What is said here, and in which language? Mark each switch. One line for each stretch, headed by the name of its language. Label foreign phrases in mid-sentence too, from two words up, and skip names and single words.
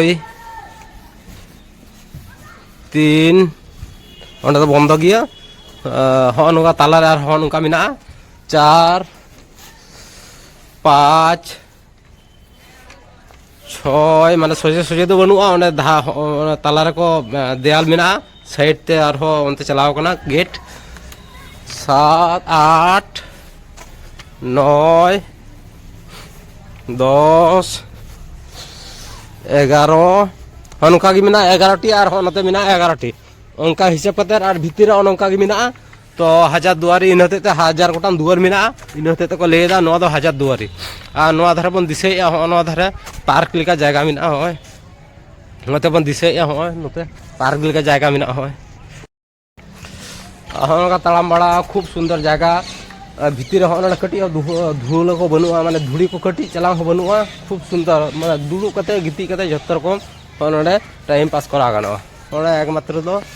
Santali: 3 ओंडे तो बंद गया हो नुका तालारे आर हो नुका मिना 4 5 6 माने सोजे सोजे तो बनुआ ओंडे तालारे को देयाल मिना साइड ते आर हो ओंते चलाव कना गेट 7 8 9 10 11 ᱚᱱᱠᱟ ᱜᱮ ᱢᱮᱱᱟᱜᱼᱟ 11ᱴᱤ ᱟᱨ ᱱᱚᱛᱮ ᱢᱮᱱᱟᱜᱼᱟ 11ᱴᱤ ᱚᱱᱠᱟ ᱦᱤᱥᱟᱹᱵ ᱠᱟᱛᱮ ᱟᱨ ᱵᱷᱤᱛᱤᱨ ᱨᱮ ᱚᱱᱠᱟ ᱜᱮ ᱢᱮᱱᱟᱜᱼᱟ तो हजार दुआरी इन हते हजार गोटान दुआर मिना इन हते को लेदा नोआ दो हजार दुआरी आ नोआ धारे बन दिसे हो नोआ धारे पार्क लेका जगह मिना होय नोते बन दिसे होय नोते पार्क लेका जगह मिना होय का ताड़ाम
Hindi: बड़ा खूब सुंदर जगह
Santali: भीतर हो कटी धूल को बनूआ माने धूड़ी को कटी चलाव बनूआ
Hindi: खूब सुंदर
Santali: माने दुड़ू कते गिती कते जत रकम नोडे
English: time pass
Santali: करा गानोआ नोडे एकमात्र दो